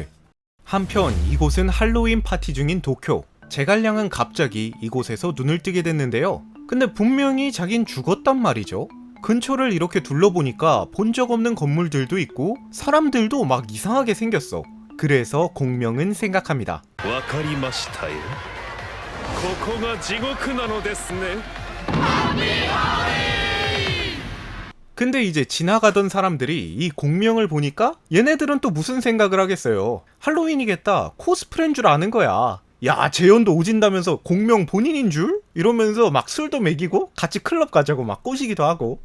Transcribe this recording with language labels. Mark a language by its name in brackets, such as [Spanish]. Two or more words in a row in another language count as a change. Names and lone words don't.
[Korean] 한편 이곳은 할로윈 파티 중인 도쿄. 제갈량은 갑자기 이곳에서 눈을 뜨게 됐는데요. 근데 분명히 자긴 죽었단 말이죠. 근처를 이렇게 둘러보니까 본 적 없는 건물들도 있고 사람들도 막 이상하게 생겼어. 그래서 공명은 생각합니다. [Japanese] わかりましたよ。ここが地獄なのですね。 [Korean] 근데 이제 지나가던 사람들이 이 공명을 보니까 얘네들은 또 무슨 생각을 하겠어요. 할로윈이겠다, 코스프레인 줄 아는 거야. 야, 재현도 오진다면서 공명 본인인 줄? 이러면서 막 술도 먹이고 같이 클럽 가자고 막 꼬시기도 하고.